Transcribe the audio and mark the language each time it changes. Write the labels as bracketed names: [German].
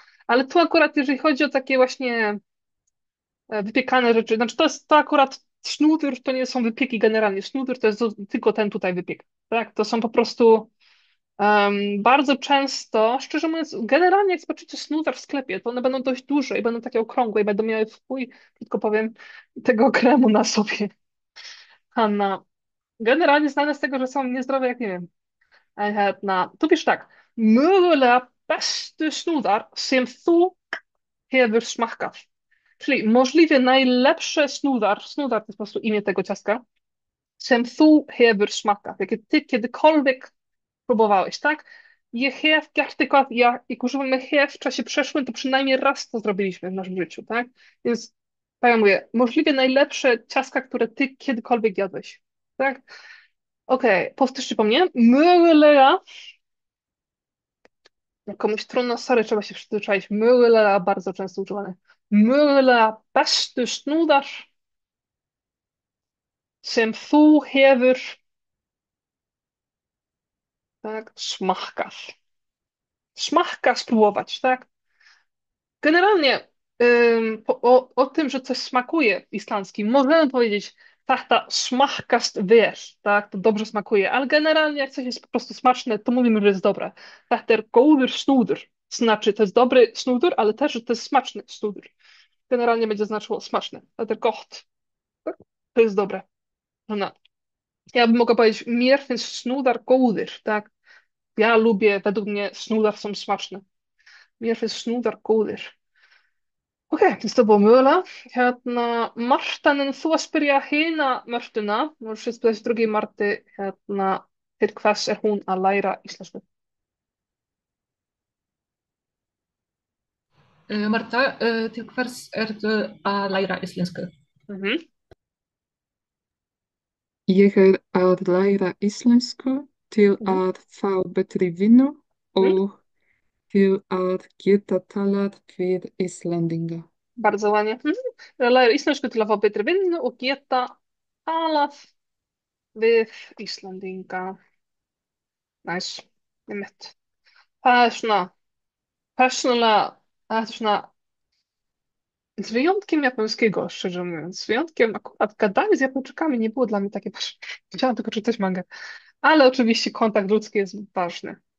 [Polish] Ale tu akurat, jeżeli chodzi o takie właśnie wypiekane rzeczy, znaczy to akurat sznudur to nie są wypieki generalnie, sznudur to jest tylko ten tutaj wypiek, tak, to są po prostu bardzo często, szczerze mówiąc, generalnie jak zobaczycie snudur w sklepie, to one będą dość duże i będą takie okrągłe i będą miały wpój, krótko powiem, tego kremu na sobie. Hanna, generalnie znane z tego, że są niezdrowe, jak nie wiem. Tu pisz tak. [Icelandic] Mögulega bestu snúðar sem þú hefur smakkað. [Polish] Czyli możliwie najlepsze snúðar, snúðar to jest po prostu imię tego ciastka, [Icelandic] sem þú hefur smakkað, [Polish] jakie ty kiedykolwiek próbowałeś, tak? [Icelandic] Je hef gert eitthvað, [Polish] jak używamy hef w czasie przeszłym, to przynajmniej raz to zrobiliśmy w naszym życiu, tak? Więc, tak jak mówię, możliwie najlepsze ciastka, które ty kiedykolwiek jadłeś, tak? Okej, powtórzcie po mnie. Mögulega. Jak komuś trudno, sorry, trzeba się przyzwyczaić. Mögulega bardzo często używane. [Icelandic] Mögulega bestu snúðar sem þú hefur tak, smakkað. [Polish] Smakkað, spróbować, tak? Generalnie o tym, że coś smakuje w islandzkim, możemy powiedzieć [Icelandic] þetta smakkast vel, [Polish] tak? To dobrze smakuje, ale generalnie jak coś jest po prostu smaczne, to mówimy, że jest dobre. [Icelandic] Þetta er góður snúður. [Polish] Znaczy, to jest dobry snúður, ale też, że to jest smaczny snúður. Generalnie będzie znaczyło smaczne. [Icelandic] Þetta er gott. [Polish] Tak? To jest dobre. No. Ja bym mogła powiedzieć, [Icelandic] mér finnst snúðar góðir, [Polish] tak? Ja lubię, według mnie snúðar są smaczne. [Icelandic] Mér finnst snúðar góðir. [Polish] Okej, więc to było Möla. [Icelandic] Martanen, þú að spyrja hina Mörtuna, [Polish] możesz się spytać drugiej Marty, [Icelandic] til hvers er hún að læra íslensku? Marta, til hvers ertu að læra íslensku? Mhm. Ég er að læra íslensku til Mhm. að fá betri vinnu Mhm. og til að geta talað við Íslendinga. [Polish] Bardzo ładnie. Mhm. [Icelandic] Læra íslensku til að fá betri vinnu og geta talað við Íslendinga. Næs, einmitt. Það er svona, persónulega, það er svona, [Polish] z wyjątkiem japońskiego, szczerze mówiąc, z wyjątkiem akurat gadanie z Japończykami nie było dla mnie takie, chciałam tylko czytać mangę, ale oczywiście kontakt ludzki jest ważny.